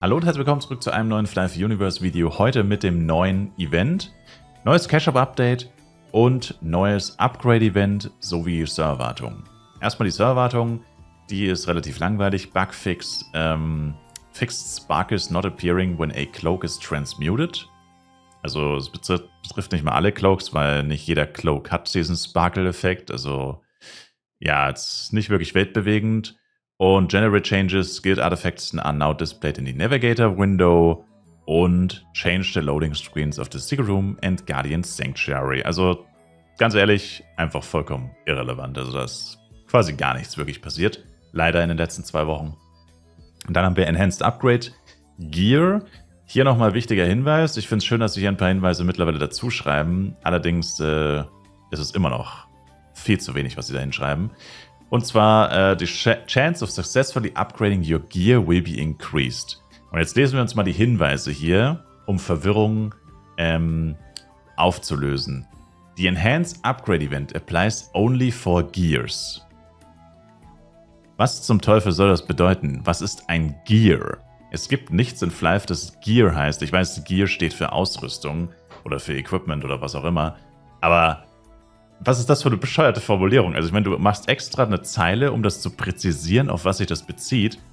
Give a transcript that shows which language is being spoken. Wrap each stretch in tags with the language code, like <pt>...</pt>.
<de>Hallo und herzlich willkommen zurück zu einem neuen Fly for Universe Video. Heute mit dem neuen Event, neues Cache-Up-Update und neues Upgrade-Event sowie Serverwartung. Erstmal die Serverwartung, die ist relativ langweilig.</de> <en>Bugfix, Fixed Spark is not appearing when a cloak is transmuted.</en> <de>Also es betrifft nicht mal alle Cloaks, weil nicht jeder Cloak hat diesen Sparkle-Effekt. Also ja, es ist nicht wirklich weltbewegend.</de> <en>Und Generate Changes, Guild Artifacts are now displayed in the Navigator Window und Change the Loading Screens of the Secret Room and Guardian Sanctuary.</en> <de>Also ganz ehrlich, einfach vollkommen irrelevant. Also da ist quasi gar nichts wirklich passiert. Leider in den letzten 2 Wochen. Und dann haben wir Enhanced Upgrade Gear. Hier nochmal wichtiger Hinweis. Ich finde es schön, dass sie hier ein paar Hinweise mittlerweile dazu schreiben. Allerdings ist es immer noch viel zu wenig, was sie da hinschreiben. Und zwar,</de> <en>the chance of successfully upgrading your gear will be increased.</en> <de>Und jetzt lesen wir uns mal die Hinweise hier, um Verwirrung aufzulösen.</de> <en>The Enhanced Upgrade Event applies only for gears.</en> <de>Was zum Teufel soll das bedeuten? Was ist ein Gear? Es gibt nichts in Flyf, das Gear heißt. Ich weiß, Gear steht für Ausrüstung oder für Equipment oder was auch immer. Aber was ist das für eine bescheuerte Formulierung? Also ich meine, du machst extra eine Zeile, um das zu präzisieren, auf was sich das bezieht.</de>